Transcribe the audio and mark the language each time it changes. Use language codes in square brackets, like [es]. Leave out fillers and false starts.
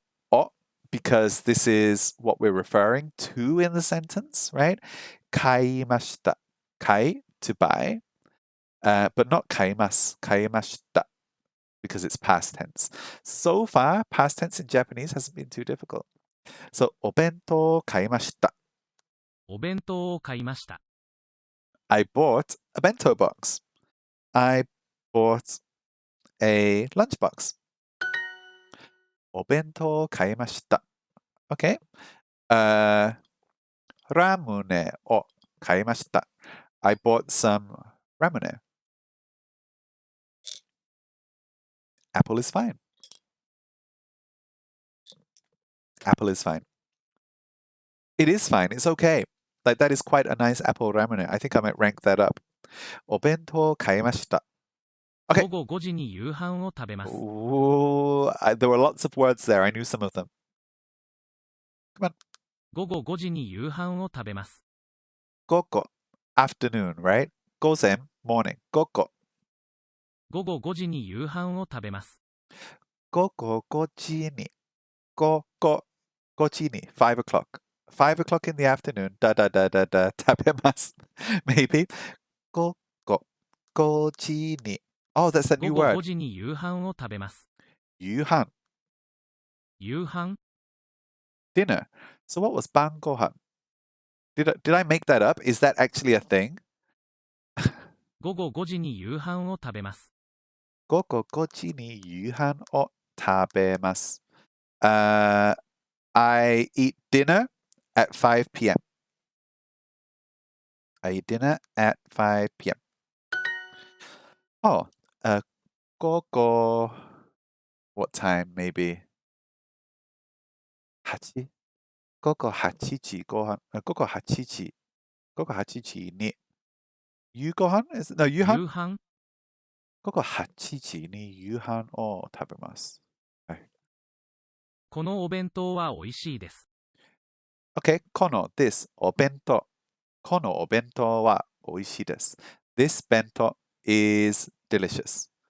[en] O, because this is what we're referring to in the sentence, right? [ja] 買いました. [en] 買い, to buy, but not [ja] 買います. 買いました. [en] Because it's past tense. So far, past tense in Japanese hasn't been too difficult. [ja] So, お弁当を買いました. お弁当を買いました。 [en] I bought a bento box. I bought a lunchbox. [ja] お弁当を買いました.Okay. ラムネを買いました. [en] I bought some ramen. Apple is fine. Apple is fine. It is fine. It's okay. Like that is quite a nice apple ramen. I think I might rank that up. [ja] お弁当を買いました.Okay. 午後5時に夕飯を食べます。 [en] Ooh, there were lots of words there. I knew some of them. Come on. [ja] 午後5時に夕飯を食べます。 [en] Goko. Afternoon, right? 午前 morning. Goko. [ja] 午後5時に夕飯を食べます。 5時に 5時に [en] 5 o'clock. 5 o'clock in the afternoon. Da. [ja] 食べます [en] Maybe. 5時に Oh, that's a [ja] 午 [en] new [ja] 後 [en] word. [ja] 5時に夕飯を食べます。夕飯. 夕飯 [en] Dinner. So what was 晩ご飯? Did I make that up? Is that actually a thing? [ja] 午後5時に夕飯を食べます。 5時に夕飯を食べます. [en] I eat dinner at 5 p.m. I eat dinner at 5 p.m. Oh, 午後 what time maybe? 8? [ja] 午後8時ご飯、午後8時、午後8時に夕ご飯 No, 夕飯夕飯午後8時に夕飯を食べます。はい。このお弁当は美味しいです。 Okay, この this お弁当。このお弁当は美味しいです。 [en] This bento is delicious.